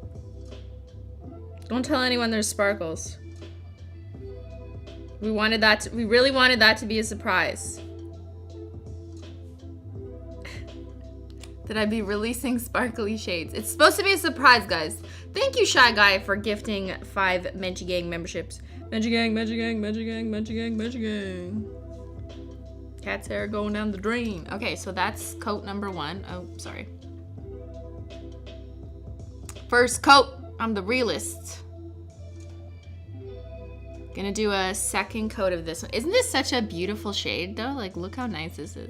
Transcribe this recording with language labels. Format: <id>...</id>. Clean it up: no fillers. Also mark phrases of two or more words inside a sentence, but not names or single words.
<en>Don't tell anyone there's sparkles. We really wanted that to be a surprise. That I'd be releasing sparkly shades. It's supposed to be a surprise, guys. Thank you, Shy Guy, for gifting 5 Menchie Gang memberships. Menchie Gang, Menchie Gang, Menchie Gang, Menchie Gang, Menchie Gang. Cat's hair going down the drain. Okay, so that's coat number 1. Oh, sorry. First coat. I'm the realist. Gonna do a second coat of this one. Isn't this such a beautiful shade though? Like, look how nice this is.</en>